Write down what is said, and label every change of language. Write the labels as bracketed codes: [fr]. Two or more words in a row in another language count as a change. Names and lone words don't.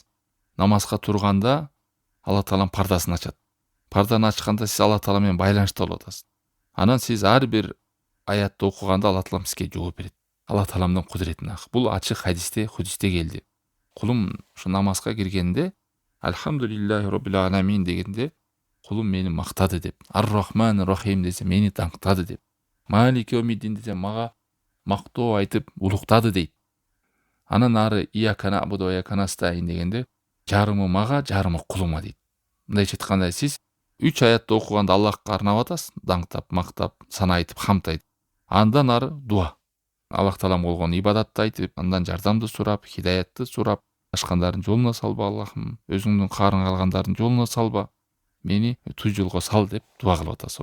[ky] Намазга турганда Аллах Таалам пардасын ачат. Парданы ачканда сиз Аллах Таала менен байланышта болуп атасыз. Анан сиз ар бир аятты окуганда Аллах Таалам сизге жооп берет. Аллах Тааламдын кудуретине. Бул ачык хадисте келди. Кулум ушу намазга киргенде [ar] الحمد لله رب العالمين [ky] дегенде, кулум мени мактады деп. [ar] الرحمن الرحيم [ky] десе мени таңктады деп. [ar] مالك يوم الدين [ky] десе мага мактоо айтып улуктады дейт. Анан ары [ar] إياك نعبد وإياك نستعين [ky] дегенде, жарымы мага, жарымы кулума дейт. Мындайча айтканда сиз 3 аятты окуганда Аллахка арнап атасыз, даңктап, мактап, сана айтып, хамд айтып. Андан ары дуа. Аллах Таалам болгон ибадатты айтып, андан жардамды сурап, хидаятты сурап, ашкандардын жолуна салба Аллахым, өзүңдүн каарың калгандардын жолуна салба, мени туз жолго сал деп дуа кылып атасыз.